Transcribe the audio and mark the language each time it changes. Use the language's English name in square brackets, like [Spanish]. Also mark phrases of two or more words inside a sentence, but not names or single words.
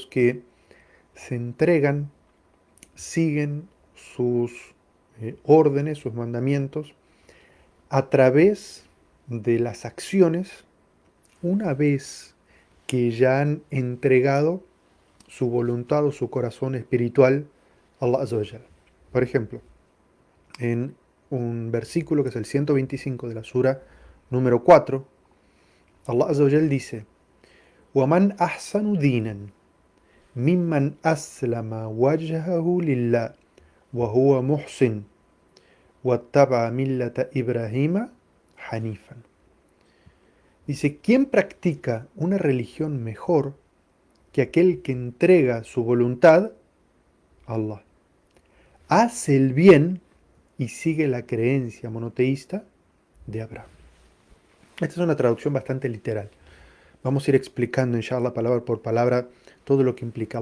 [Spanish] que se entregan, siguen sus órdenes, sus mandamientos, a través de las acciones, una vez que ya han entregado su voluntad o su corazón espiritual a [Arabic] الله عز وجل. [Spanish] Por ejemplo, en un versículo que es el 125 de la sura número 4, [Arabic] الله عز وجل dice: وَمَنْ أَحْسَنُ دِينًا مِمَّنْ أَسْلَمَ وَجْهَهُ لِلَّهِ وَهُوَ مُحْسِنٌ وَاتَّبَعَ مِلَّةَ إِبْرَاهِيمَ حَنِيفًا. [Spanish] Dice: ¿quién practica una religión mejor que aquel que entrega su voluntad a Allah, hace el bien y sigue la creencia monoteísta de Abraham? Esta es una traducción bastante literal. Vamos a ir explicando, inshallah, palabra por palabra, todo lo que implica.